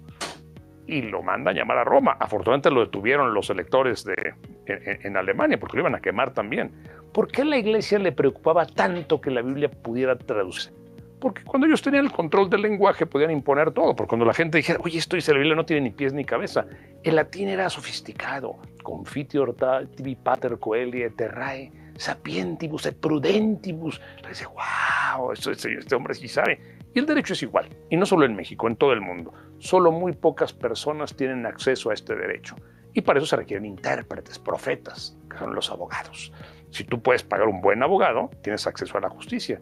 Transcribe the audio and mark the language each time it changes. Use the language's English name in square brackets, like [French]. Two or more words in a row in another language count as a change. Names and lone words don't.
[Spanish] Y lo mandan llamar a Roma. Afortunadamente lo detuvieron los electores en Alemania porque lo iban a quemar también. ¿Por qué a la iglesia le preocupaba tanto que la Biblia pudiera traducirse? Porque cuando ellos tenían el control del lenguaje podían imponer todo. Porque cuando la gente dijera, oye, esto dice la Biblia, no tiene ni pies ni cabeza. El latín era sofisticado. [Latin] Confiteor tibi pater coelie terrae sapientibus et prudentibus. [Spanish] Le dice, wow, este hombre sí sabe. Y el derecho es igual. Y no solo en México, en todo el mundo. Solo muy pocas personas tienen acceso a este derecho. Y para eso se requieren intérpretes, profetas, que son los abogados. Si tú puedes pagar un buen abogado, tienes acceso a la justicia.